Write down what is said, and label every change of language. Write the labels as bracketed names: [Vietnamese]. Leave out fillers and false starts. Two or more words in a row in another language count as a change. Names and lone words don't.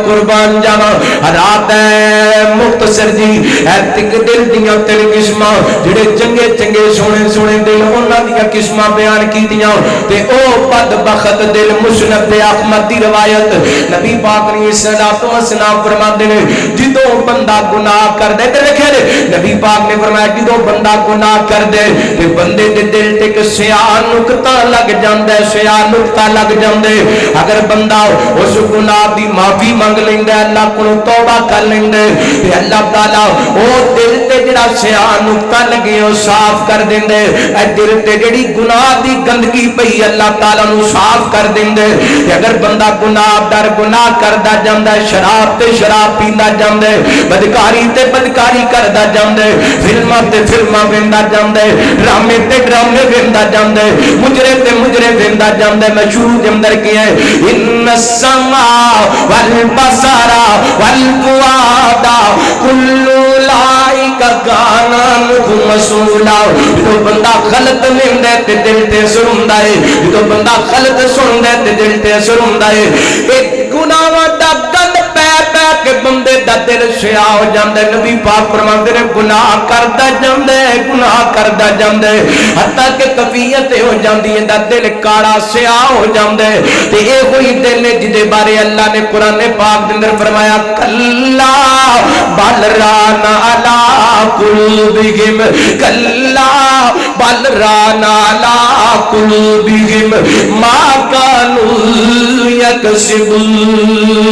[Punjabi] قربان جاواں رات ہے مختصر جی اے تک دل دیاں تین قسماں جڑے چنگے چنگے سونے سونے دل انہاں دیاں قسماں بیان کیتیاں تے او بدبخت دل مسند احمد دی روایت نبی پاک نے صلوات و سلام فرماندے نے جدوں بندہ گناہ کر دے تے لکھے نبی پاک نے فرمایا جدوں بندہ گناہ کر دے تے بندے دے دل تے ایک سیاہ نقطہ لگ جاندا ہے سیاہ نقطہ لگ جاندے اگر بندہ اس گناہ دی معافی مانگ لیندا ہے اللہ کولوں توبہ کر لیندا ہے تے اللہ تعالی او دل تے جڑا سیاہ نقطہ لگے او صاف کر دیندے اے دل تے جڑی گناہ دی گندگی پئی اللہ تعالی نو صاف کر دیندے تے اگر بندہ گناہ در گناہ کردا جاندا ہے شراب تے شراب پیندا جاندا ہے بدکاری تے بدکاری کردا جاندا ہے فلماں تے فلماں ویندا جاندا ہے ڈرامے تے ڈرامے ویندا جاندا ہے مجرے تے مجرے ویندا جاندا ہے میں شروع دے اندر کیا ہے [Arabic] ان السماء والبصر والفؤاد كل اولئک کان عنہ مسئولا [Punjabi] جو بندہ غلط ویندا ہے تے دل تے اثر ہوندا ہے جو بندہ غلط سندا ہے تے دل تے اثر ہوندا ہے ایک گناہاں دا گند پے پے کے بندے دا دل سیاہ ہو جاندا ہے نبی پاک فرماندے نے گناہ کردا جاندا ہے گناہ کردا جاندا ہے حتیٰ کہ کفیت ہو جاندی ہے دا دل کاڑا سیاہ ہو جاندا ہے تے اے ہوئی دل نے جدے بارے اللہ نے قرآن پاک دے اندر فرمایا [Arabic] کلا بل ران علی قلوبہم کلا بل ران علی قلوبہم ما کانوا یکسبون